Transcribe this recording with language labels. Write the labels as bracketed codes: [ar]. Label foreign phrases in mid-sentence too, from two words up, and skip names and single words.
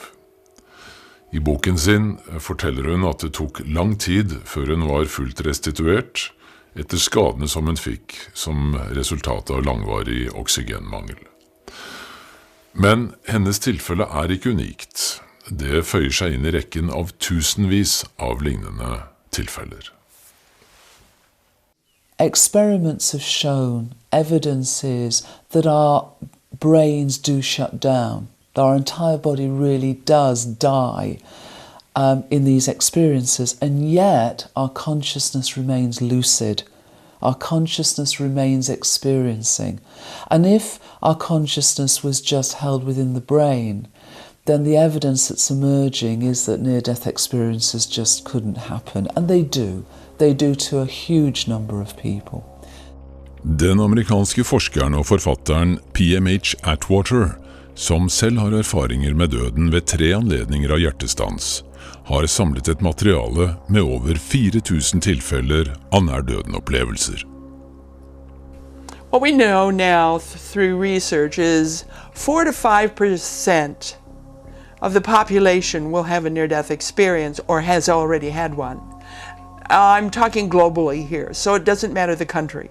[no] I boken sin forteller hun at det tok lang tid før hun var fullt restituert, etter skadene som hun fikk som resultat av langvarig oksygenmangel. Men hennes tilfelle er ikke unikt. Det føyer seg inn i rekken av tusenvis av lignende tilfeller. [en] Experiments have shown evidences that our brains do shut down. Our entire body really does die in these experiences, and yet our consciousness remains lucid. Our consciousness remains experiencing. And if our consciousness was just held within the brain, then the evidence that's emerging is that near-death experiences just couldn't happen. And they do. They do to a huge number of people. [no] Den amerikanske forskeren og forfatteren PMH Atwater, som selv har erfaringer med døden ved 3 anledninger av hjertestans, har samlet et materiale med over 4000 tilfeller av nær-døden-opplevelser. [en] What we know now through research is 4 to 5% of the population will have a near-death experience or has already had one. I'm talking globally here, so it doesn't matter the country.